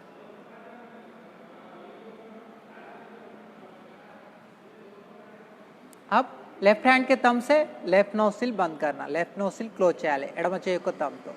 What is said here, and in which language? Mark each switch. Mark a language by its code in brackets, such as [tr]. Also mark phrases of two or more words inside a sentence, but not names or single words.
[hi] अब [en] left hand [hi] के थंब से [en] left nostril [hi] बंद करना, [en] left nostril close [te] చేయాలి ఎడమ చేయి యొక్క థంబ్ తో.